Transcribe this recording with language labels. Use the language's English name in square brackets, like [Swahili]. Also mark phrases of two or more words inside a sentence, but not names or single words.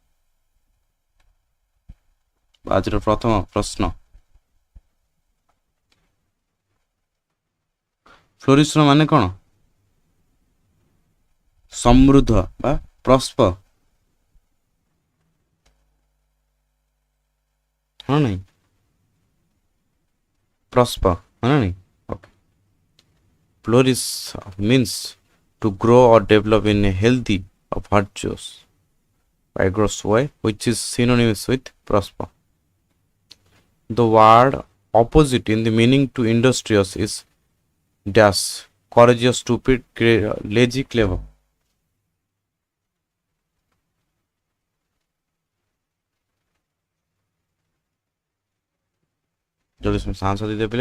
[Odia] ଆଜିର ପ୍ରଥମ ପ୍ରଶ୍ନ, ଫ୍ଲୋରିସ୍ର ମାନେ କ'ଣ? ସମୃଦ୍ଧ ବା ପ୍ରସ୍ପର, ହଁ ନାଇଁ? ପ୍ରସ୍ପର, ହଁ ନା ନାଇଁ? ଓକେ। [English] ଫ୍ଲୋରିସ୍ means to grow or develop in a healthy or virtuous, vigorous way, which is synonymous with prosper. The word opposite in the meaning to industrious is dash, courageous, stupid, lazy, clever. [Hindi] जल्दी से आंसर दे दे पहले।